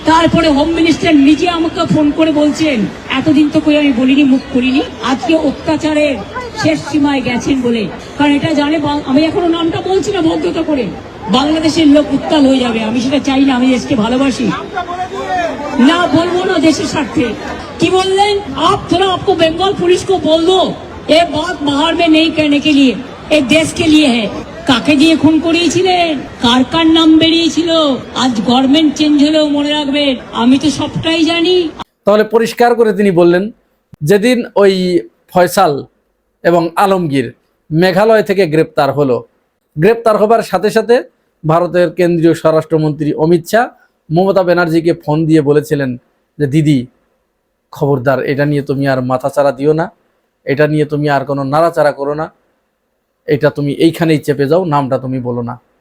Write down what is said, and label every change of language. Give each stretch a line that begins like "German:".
Bangla: তারপরে home minister নিজে আমাকে ফোন করে বলছেন, এতদিন তো কই আমি বলিনি, মুখ করিনি, আজকে অত্যাচারের শেষ সীমায় গেছেন বলে। কারণ এটা জানে, আমি এখনো নামটা বলছি না ভদ্রতা করে, বাংলাদেশের লোক উত্তাল হয়ে যাবে। আমি সেটা চাই না, আমি দেশকে ভালোবাসি, না বলবো না দেশের স্বার্থে। কি বললেন,
Hindi: आप थोड़ा आपको बंगाल पुलिस को बोल दो ये बात बाहर में नहीं कहने के लिए, ये देश के लिए है।
Bangla: কাকে দিয়ে খুন করিয়েছিলেন, কার কার নাম বেরিয়েছিল, আজ গভর্নমেন্ট চেঞ্জ হলেও মনে রাখবেন আমি তো সবটাই জানি। তাহলে পরিষ্কার করে তিনি বললেন, যেদিন ওই ফয়সাল এবং আলমগীর মেঘালয় থেকে গ্রেপ্তার হলো, গ্রেপ্তার হবার সাথে সাথে ভারতের কেন্দ্রীয় স্বরাষ্ট্রমন্ত্রী অমিত শাহ মমতা ব্যানার্জিকে ফোন দিয়ে বলেছিলেন যে দিদি খবরদার, এটা নিয়ে তুমি আর মাথাচাড়া দিও না, এটা নিয়ে তুমি আর কোনো নাড়াচাড়া করো না, এটা তুমি এইখানেই চেপে যাও, নামটা তুমি বলো না।